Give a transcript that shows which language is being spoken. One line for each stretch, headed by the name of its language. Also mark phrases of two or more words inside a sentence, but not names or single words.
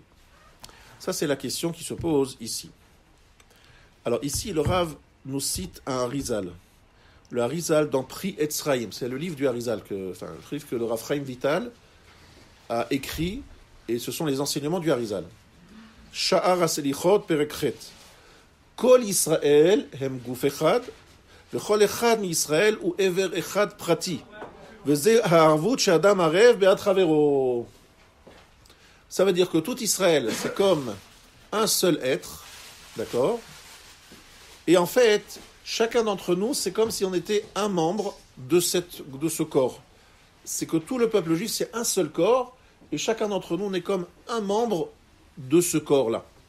French: Ça, c'est la question qui se pose ici. Alors ici, le Rav nous cite un Harizal. Le Harizal dans Pri Etzraïm, c'est le livre du Harizal, le livre que le Rav Chaim Vital a écrit, et ce sont les enseignements du Harizal.
Hebrew: שער הסליחות פרק ח. כל ישראל הם גוף אחד, וכל אחד מישראל הוא אבר אחד פרטי, וזה הערבות שאדם ערב בעד חברו.
French: Ça veut dire que tout Israël, c'est comme un seul être, d'accord? Et en fait, chacun d'entre nous, c'est comme si on était un membre de ce corps. C'est que tout le peuple juif, c'est un seul corps, et chacun d'entre nous, on est comme un membre de ce corps-là.